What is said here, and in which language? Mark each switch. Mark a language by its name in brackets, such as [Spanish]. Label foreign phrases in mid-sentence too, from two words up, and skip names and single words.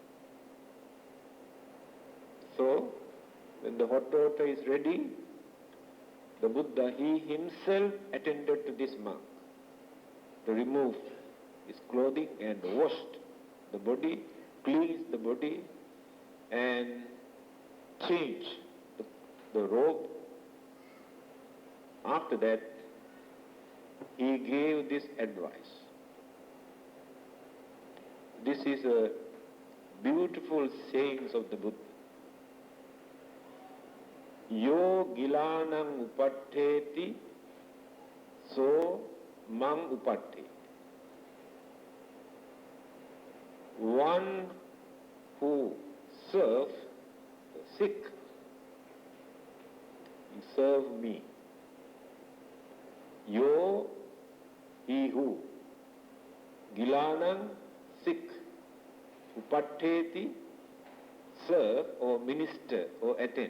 [English] So, when the hot water is ready, the Buddha, he himself attended to this monk to remove his clothing and washed the body, cleansed the body, and changed the robe. After that, he gave this advice. This is a beautiful sayings of the Buddha. [Pali] Yo gilanang upatteti, so mang upatti. [English] One who serves the sick, he serve me. Yo, he who, gilanang, sick, upatteti, serve or minister or attend.